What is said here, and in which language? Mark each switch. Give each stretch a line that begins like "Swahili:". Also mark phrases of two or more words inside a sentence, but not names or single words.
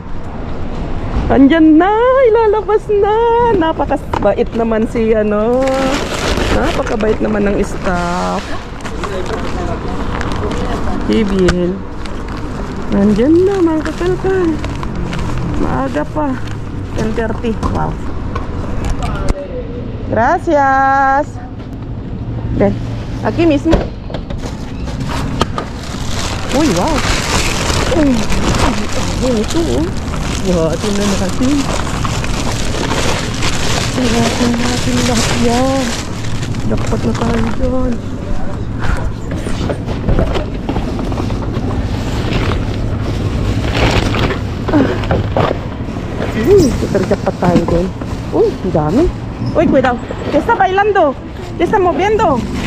Filipino: Andyan na, ilalabas na. Napakabait naman napakabait naman ng staff. Ibil, andyan na mga kakalkal. Maaga pa, 10:30.
Spanish: Wow, gracias. Ven, aquí mismo.
Filipino: Uy, wow. Uy, ito. Buhatin na natin. Buhatin natin lahat yan. Dapat na tayo dyan. Super-jackpot tayo dun. Uy, ang dami. Uy,
Spanish: cuidado. ¿Qué está bailando? ¿Qué está moviendo?